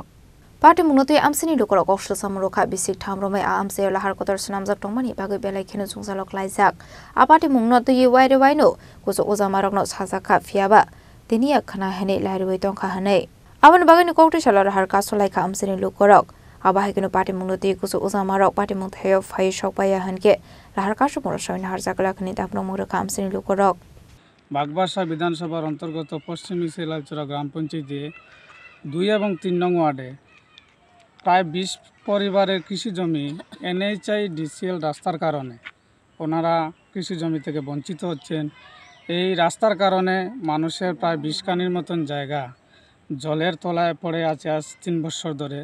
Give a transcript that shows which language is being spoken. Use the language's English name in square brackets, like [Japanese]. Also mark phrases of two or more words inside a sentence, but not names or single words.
[Kok Borok] Party mungnotu amsini lukurok ofsal samroka bisik thamromai a amsai lahar kotor sunamjak tongmani bagi belai kheno jungjalok laijak a party mungnotu waire waino kuso ojamarokno sajaka fiaba tinia khana hene lairoi tongkha hane aboni bagi no kokti sholol harka sulaika amsini lukurok Abahikino party mungnotu kuso ojamarok party mungthayo phai sokbaya hanke lahar kasu morosoin harjakla khani tapno muraka amsini lukurok [Bangla] বাগবাসা বিধানসভার অন্তর্গত পশ্চিম ইসলালচরা গ্রাম পঞ্চায়েতে 2 এবং 3 নং ওয়ার্ডে প্রায় 20 পরিবারের কৃষি জমি এনএইচআই ডিসিএল রাস্তার কারণে ওনারা কৃষি জমি থেকে বঞ্চিত হচ্ছেন। এই রাস্তার কারণে মানুষের প্রায় 20 কানির মতন জায়গা জলের তলায় পড়ে আছে আজ 3 বছর ধরে।